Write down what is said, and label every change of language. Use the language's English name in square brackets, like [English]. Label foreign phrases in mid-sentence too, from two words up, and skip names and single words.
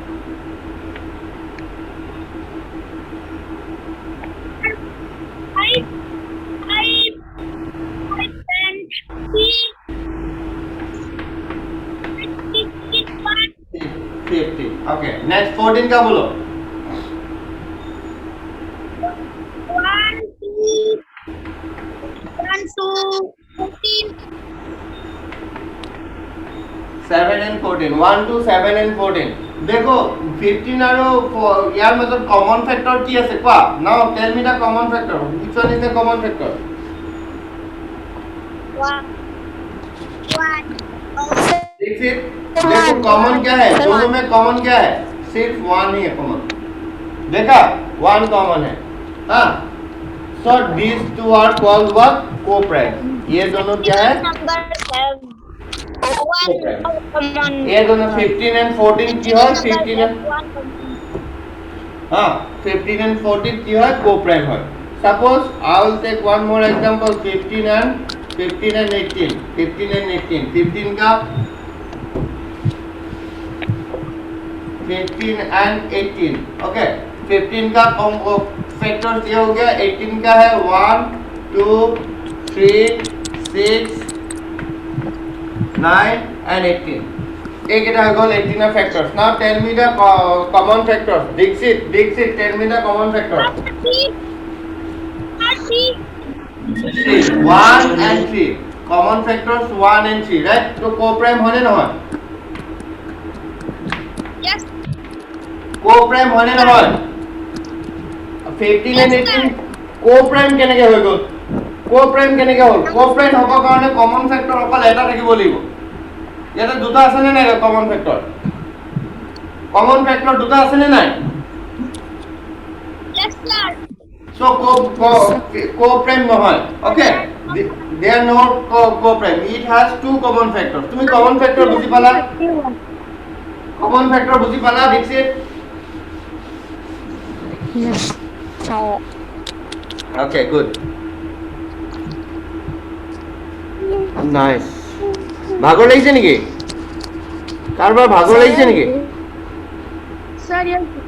[English] 50 okay next 14 [Hindi] का बोलो [English] 7 and 14 1 to 7 and 14 [Hindi] देखो 15 और यार मतलब [English] common factor की [Assamese] আছে কোৱা [English] now tell me the common factor which one is the common factor [Hindi] देखो कॉमन क्या है दोनों में कॉमन क्या है सिर्फ 1 ही है कॉमन देखा 1 कॉमन है हाँ [English] so these two are called what co-prime [Hindi] ये दोनों क्या है ये दोनों 15 and 14 की है 15 and हाँ 15 and 14 की है co-prime है [English] suppose I will take one more example [Hindi] 15 and 18 15 का 15 and 18 okay 15 का फैक्टर्स ये हो गया 18 का है 1 2 3 6 [English] 9 and 18 [Hindi] एक इधर हो गया [English] 18 का फैक्टर्स now tell me the common factors Dixit tell me the common factors 1 and 3 common factors 1 and 3 right तो co-prime होने নহয় Yes. [Assamese] co-prime होने নহয় 15 and 18 co-prime কেনেকৈ হৈ গ'ল co-prime কেনেকৈ হ'ল co-prime হ'ব কাৰণে [English] common factor [Assamese] অকল এটা থাকিব লাগিব ইয়াতে দুটা আছে নে নাই [English] common factor [Assamese] দুটা আছে নে নাই [English] Yes, sir. so co-prime নহয় okay they are not co-prime it has two common factors তুমি common factor [Assamese] বুজি পালা [English] common factor [Assamese] বুজি পালা [English] Dixit Yes. okay good nice [Assamese] ভাগৰ লাগিছে নেকি কাৰোবাৰ ভাগৰ লাগিছে নেকি [English] Sir, yes.